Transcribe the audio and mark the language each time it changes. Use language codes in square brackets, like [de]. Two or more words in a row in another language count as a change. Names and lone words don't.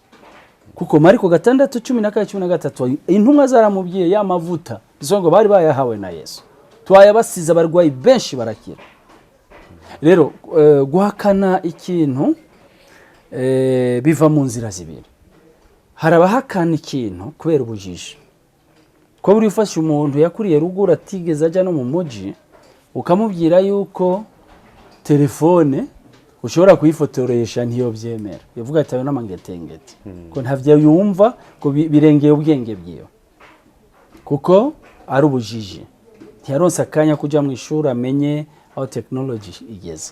[rn] Kuko Mariko 6:12-13 intumwa zaramubwiye ya mavuta bisobanurwa bari bayahawe na Yesu, twayabasize abarwayi benshi barakira. Rero guhakana ikintu biva mu nzira zibiri. Hari abahakana ikintu kubera ubujiji. Ko buri ufashe umuntu yakuriye rugura atigeze ajya no mu muji, ukamubwira yuko telefone ushobora kuyifotoresha ntiyo byemera, yavuga ati ayo n'amangetengete ko ntavyo yumva ko birengeye ubwenge bwiyo, kuko ari ubujiji. Ntiyaronse akanya kuja mu ishuri amenye aho technology igeze.